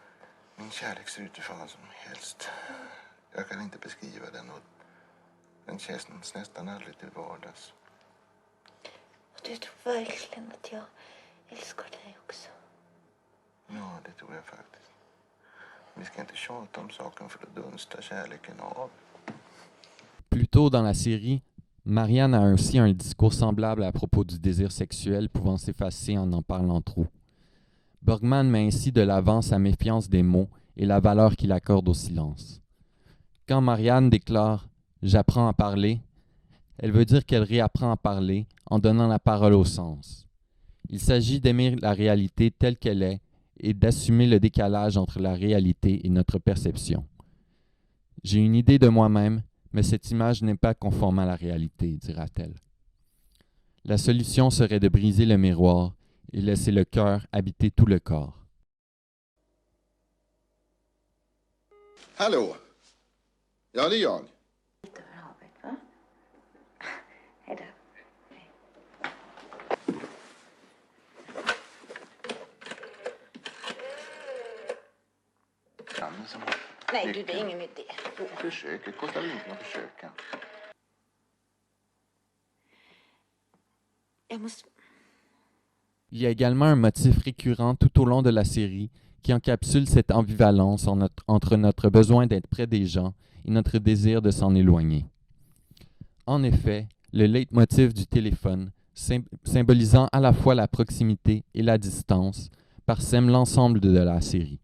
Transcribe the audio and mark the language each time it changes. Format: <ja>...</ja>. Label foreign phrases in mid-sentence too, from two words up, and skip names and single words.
<sv>Min kärlek ser ut vad som helst. Jag kan inte beskriva den och den känns nästan aldrig till vardags. Och du tror verkligen att jag älskar dig också. Ja, det tror jag faktiskt. Vi ska inte tjata om saken för då dunstar kärleken av.</sv> <fr>Plus tôt dans la série, Marianne a aussi un discours semblable à propos du désir sexuel pouvant s'effacer en parlant trop. Bergman met ainsi de l'avant sa méfiance des mots et la valeur qu'il accorde au silence. Quand Marianne déclare « J'apprends à parler », elle veut dire qu'elle réapprend à parler en donnant la parole au sens. Il s'agit d'aimer la réalité telle qu'elle est et d'assumer le décalage entre la réalité et notre perception. J'ai une idée de moi-même, mais cette image n'est pas conforme à la réalité, dira-t-elle. La solution serait de briser le miroir et laisser le cœur habiter tout le corps.</fr> <sv>Hallå? Ja, det är jag. Lite över havet, va? Hej då. Nej, du, det är ingen idé. Försök, det kostar inte att försöka. Jag måste...</sv> <fr>Il y a également un motif récurrent tout au long de la série qui encapsule cette ambivalence entre notre besoin d'être près des gens et notre désir de s'en éloigner. En effet, le leitmotiv du téléphone, symbolisant à la fois la proximité et la distance, parsème l'ensemble de la série.</fr>